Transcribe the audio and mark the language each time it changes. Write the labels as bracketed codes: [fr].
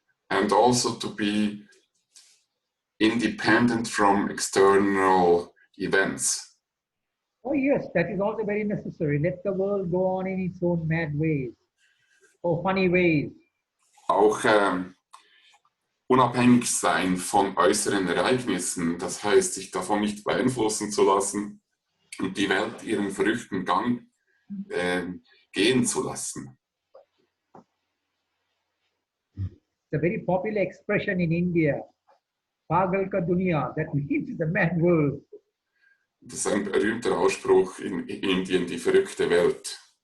[en] and also to be independent from external events. Oh yes, that is also very necessary. Let the world go on in its own mad ways or funny ways. [de] Auch unabhängig sein von äußeren Ereignissen, das heißt, sich davon nicht beeinflussen zu lassen und die Welt ihren verrückten Gang gehen zu lassen. [en] It's a very popular expression in India. [hi] Pagal ka dunya, [en] that means the mad world. [de] Das ist ein berühmter Ausspruch in Indien, die verrückte Welt.